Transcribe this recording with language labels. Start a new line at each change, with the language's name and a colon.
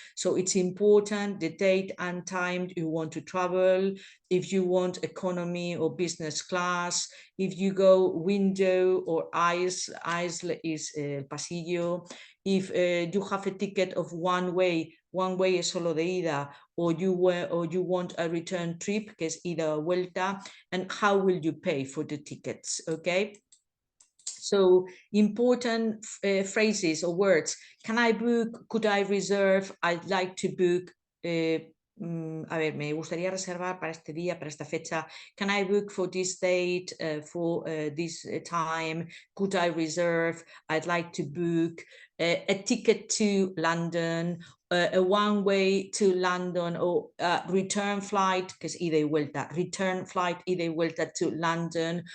English: So it's important the date and time you want to travel, if you want economy or business class, if you go window or aisle is pasillo, if you have a ticket of one way
Spanish: es solo de ida,
English: or you want a return trip,
Spanish: que es ida o vuelta,
English: and how will you pay for the tickets, okay? So important phrases or words. Can I book? Could I reserve? I'd like to book.
Spanish: A ver, me gustaría reservar para este día, para esta fecha.
English: Can I book for this date, for this time? Could I reserve? I'd like to book a ticket to London, a one-way to London, or return flight, because
Spanish: ida y vuelta,
English: return flight, ida y vuelta to London.